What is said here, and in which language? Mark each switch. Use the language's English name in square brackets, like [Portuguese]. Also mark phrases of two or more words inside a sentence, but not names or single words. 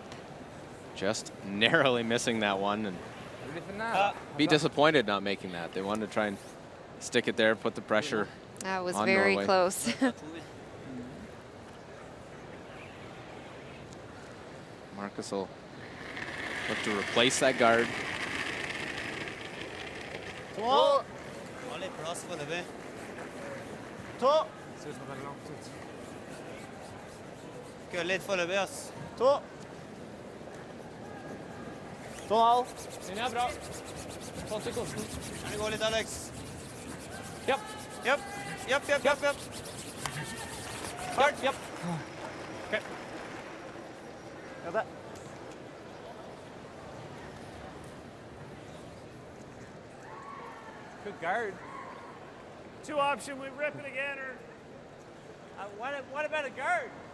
[English] Just narrowly missing that one, and be disappointed not making that. They wanted to try and stick it there, put the pressure. That was on very Norway. close. Marcus will look to replace that guard. [Norwegian] Litt foreløpig, ass. 2. 2,5. Den er bra. Fast i kosten. Kan det gå litt, Alex? Japp. Japp. Fart. Japp. [English] Okay. Got that. Good guard. 2 option, we rip it again, or What about a guard?